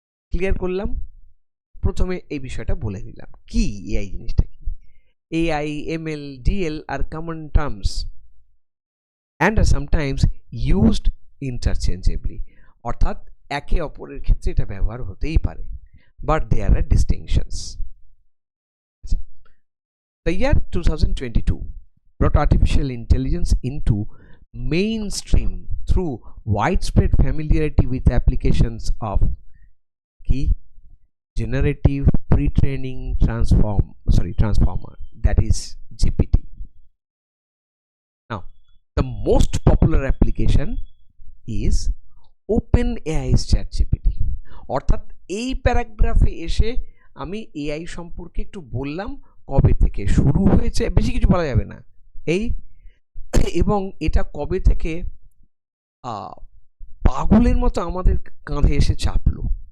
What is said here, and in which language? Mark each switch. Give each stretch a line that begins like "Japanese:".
Bangla: Clear করলাম? প্রথমে এই বিষয়টা বলে দিলাম কি এআই জিনিসটা কি।
English: AI, ML, DL are common terms and are sometimes used interchangeably,
Bangla: অর্থাৎ একে অপরের ক্ষেত্রে এটা ব্যবহার হতেই পারে,
English: but there are distinctions. The year 2022 brought artificial intelligence into mainstream through widespread familiarity with applications of key generative pre-training transformer, that is GPT. Now, the most popular application is OpenAI's ChatGPT.
Bangla: অর্থাৎ এই প্যারাগ্রাফে এসে আমি AI সম্পর্কে একটু বললাম, কবে থেকে শুরু হয়েছে, বেশি কিছু বলা যাবে না এই, এবং এটা কবে থেকে পাগলের মতো আমাদের কাঁধে এসে চাপলো।